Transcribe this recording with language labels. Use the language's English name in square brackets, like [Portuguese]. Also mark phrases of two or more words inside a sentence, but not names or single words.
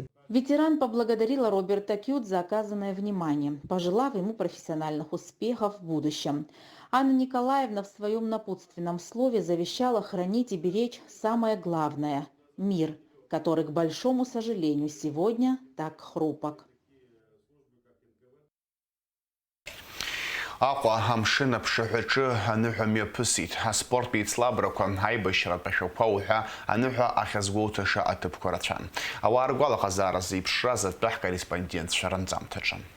[Russian] Ветеран поблагодарила Роберта Кьют за оказанное внимание, пожелав ему профессиональных успехов в будущем. Анна Николаевна в своем напутственном слове завещала хранить и беречь самое главное – мир, который, к большому сожалению, сегодня так хрупок. [Abkhazian] Аҟәа амшын аԥшаҳәаҿы аныҳәа мҩаԥысит. Аспорттәи ицлабрақәа, аибашьратә ашәҟәқәа уҳәа аныҳәа ахьазгәоуҭаша аҭыԥқәа рацәан. Ауаа ргәалаҟазаара зеиԥшраз атәы ҳкорреспондентцәа ранҵамҭаҿы.